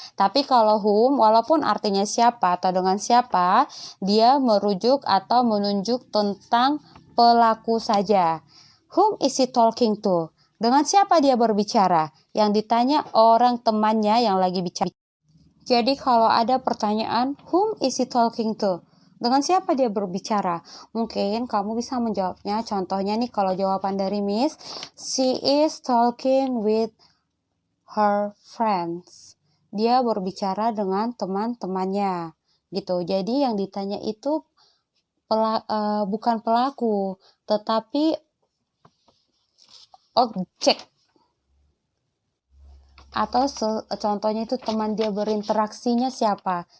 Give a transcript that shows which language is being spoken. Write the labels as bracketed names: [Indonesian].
[Indonesian] Tapi kalau whom, walaupun artinya siapa atau dengan siapa, dia merujuk atau menunjuk tentang pelaku saja. [English] Whom is he talking to? [Indonesian] Dengan siapa dia berbicara? Yang ditanya orang temannya yang lagi bicara. Jadi kalau ada pertanyaan, [English] whom is he talking to? [Indonesian] Dengan siapa dia berbicara? Mungkin kamu bisa menjawabnya. Contohnya nih kalau jawaban dari Miss, [English] she is talking with her friends. [Indonesian] Dia berbicara dengan teman-temannya. Gitu. Jadi yang ditanya itu bukan pelaku, tetapi objek. Atau contohnya itu teman dia berinteraksinya siapa.